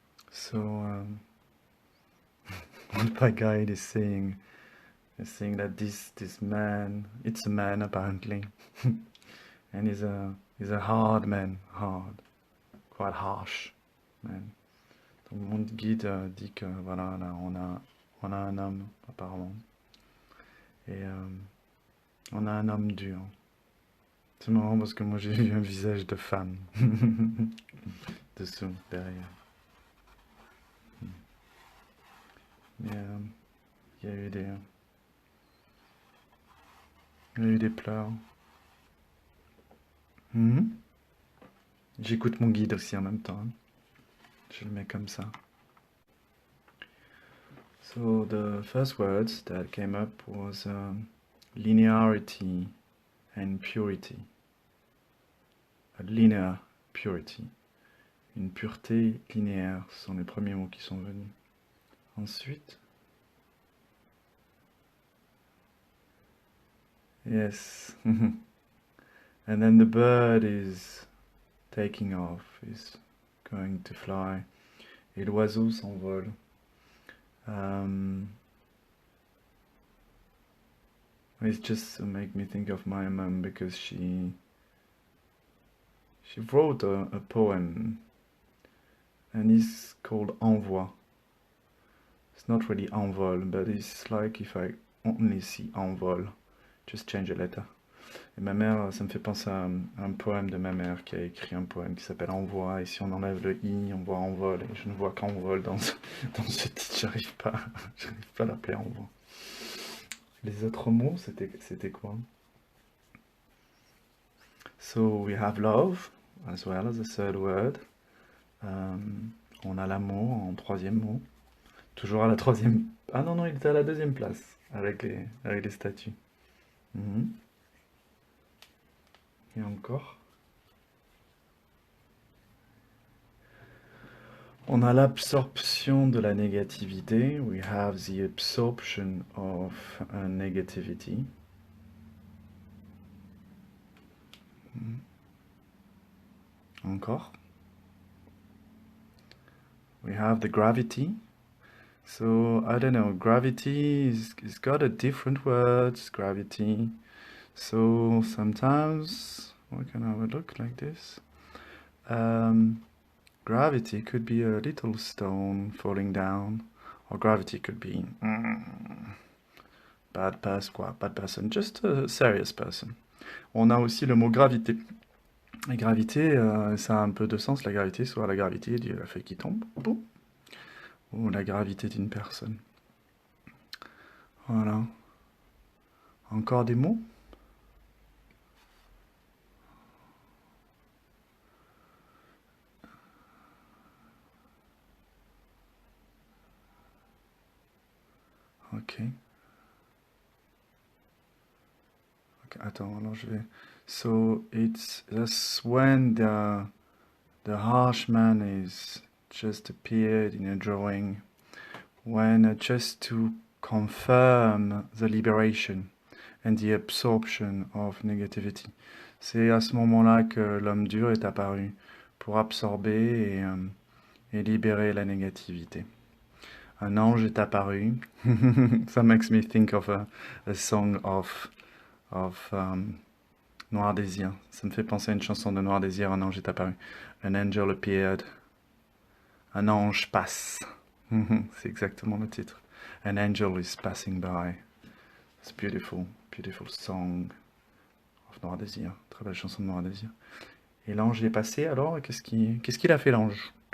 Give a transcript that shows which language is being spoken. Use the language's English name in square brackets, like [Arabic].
[English] So what my guide is saying that this man, it's a man apparently, and he's a hard man, quite harsh man. [French] Donc mon guide dit que voilà, là, on a un homme apparemment, et on a un homme dur. C'est marrant parce que moi j'ai vu un visage de femme dessous, derrière. Mais il y a eu des pleurs. J'écoute mon guide aussi en même temps. Je le mets comme ça. [English] So the first words that came up was linearity and purity. A linear purity. [French] Une pureté linéaire, ce sont les premiers mots qui sont venus. Ensuite, [English] yes, and then the bird is taking off, is going to fly, [French] et l'oiseau s'envole. [English] It just make me think of my mom because she wrote a poem, and it's called Envoi. It's not really envol, but it's like if I only see envol, just change a letter. [French] Et ma mère, ça me fait penser à un poème de ma mère qui a écrit un poème qui s'appelle Envoi. Et si on enlève le i, on voit envol. Et je ne vois qu'envol dans ce titre. J'arrive pas à l'appeler Envoi. Les autres mots, c'était quoi? [English] So we have love as well as a third word. [French] Euh, on a l'amour en troisième mot. Toujours à la troisième. Ah non, non, il était à la deuxième place avec les statues. Mhm. Et encore. On a l'absorption de la négativité. [English] We have the absorption of negativity. [French] Mhm. Encore. [English] We have the gravity. So, I don't know, gravity is got a different words, gravity. So, sometimes, we can have a look like this. Gravity could be a little stone falling down, or gravity could be bad person, quoi, bad person, just a serious person. [French] On a aussi le mot gravité. La gravité, ça a un peu de sens, la gravité, soit la gravité de la feuille qui tombe, boum, ou la gravité d'une personne. Voilà. Encore des mots? Ok. Ok, attends, alors je vais. [English] So it's that's when the harsh man is just appeared in a drawing, when just to confirm the liberation and the absorption of negativity. [French] C'est à ce moment-là que l'homme dur est apparu pour absorber et libérer la négativité. Un ange est apparu. [English] That makes me think of a song of Noir Désir. [French] Ça me fait penser à une chanson de Noir Désir, un ange est apparu. [English] An angel appeared. [French] Un ange passe. C'est exactement le titre. [English] An angel is passing by. It's beautiful, beautiful song of Noir Désir. [French] Très belle chanson de Noir Désir. Et l'ange est passé alors, qu'est-ce qu'il a fait l'ange?